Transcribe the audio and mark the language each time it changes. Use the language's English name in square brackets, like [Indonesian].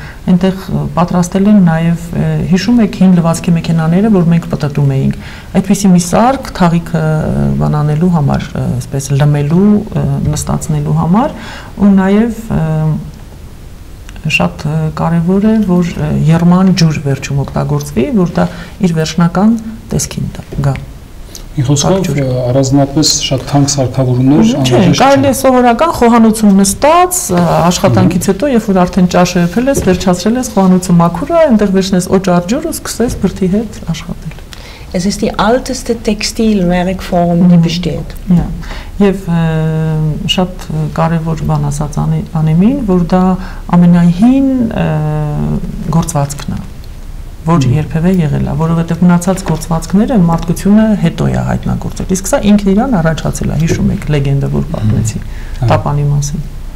[Armenian] այնտեղ պատրաստել են նաեւ հիշում եք հին լվացքի մեքենաները, որ մենք պտտում էինք։ Այդպիսի մի սարք թաղիքը բանանելու համար, այսպես լմելու, նստացնելու համար ու նաեւ շատ կարևոր է, որ երման ջուր վերջում օգտագործվի, որ դա իր վերջնական տեսքին գա։ Խոսքով առանձնապես շատ թանկ սարքավորումներ անհրաժեշտ չէ։ Կարելի է սովորական խոհանոցում նստած, աշխատանքից հետո, երբ որ արդեն ճաշը եփել ես, վերջացրել ես, խոհանոցը մաքուր է, այնտեղ վերցնես օճառ ջուր ու սկսես բրդի հետ աշխատել։ [German] Es ist die älteste Textilwerkform, die besteht. Ja. [Armenian] Եվ շատ կարևոր բան ասաց Անեմին, որ դա ամենահին գործվածքն է, որ երբևէ եղել է, որովհետև մնացած գործվածքները մարդկությունը հետո է հայտնագործել։ Իսկ սա ինքն իրան առաջացել է, հիշում եք լեգենդը, որ պատմեցի տապանի մասին։